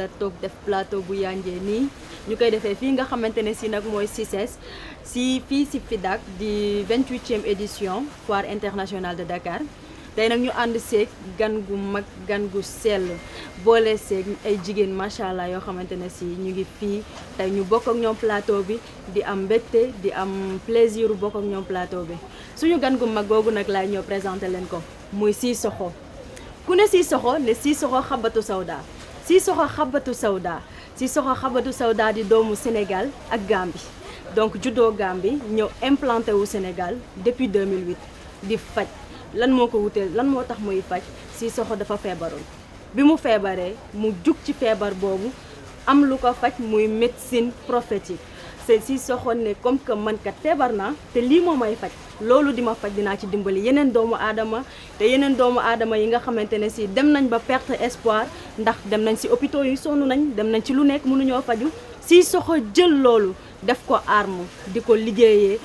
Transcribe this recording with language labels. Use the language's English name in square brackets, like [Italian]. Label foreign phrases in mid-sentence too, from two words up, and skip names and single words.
[Wolof] toog def plateau bu yànjee nii ñu koy defee fii nga xamante ne si nag mooy CICES si fii si FIDAK di [French] 28e édition foire internationale de Dakar [Wolof] tey nag ñu ànd seeg gan gu mag gan gu sell boole seeg ay jigéen [Arabic] ما شاء الله [Wolof] yoo xamante ne si ñu ngi fii tey ñu bokk ak ñoom plateau bi di am mbégte di am plaisir bokk ak ñoom plateau bi suñu gan gu mag googu nag laay ñëw présenté leen ko muy Sissoko ku ne Sissoko ne Sissoko Habbatu Sauda Sissoko Habbatu Sauda Sissoko Habbatu Sauda di doomu Sénégal ak Gambie donc juddoo Gambie ñëw implanté wu Sénégal depuis 2008 di faj lan moo ko wuteel lan moo tax muy faj Sissoko dafa feebaroon bi mu feebaree mu jug ci feebar boobu am lu ko faj muy [French] médecine prophétique c'est [Wolof] Sissoko ne comme que man kat feebar naa te lii moo may faj loolu di ma faj dinaa ci dimbali yeneen doomu aadama te yeneen doomu aadama yi nga xamante ne si dem nañ ba [French] perte espoir [Wolof] ndax dem nañ si hôpitaux yi sonn nañ dem nañ ci lu nekk mënuñoo faju Sissoko jël loolu def ko arme di ko liggéeyee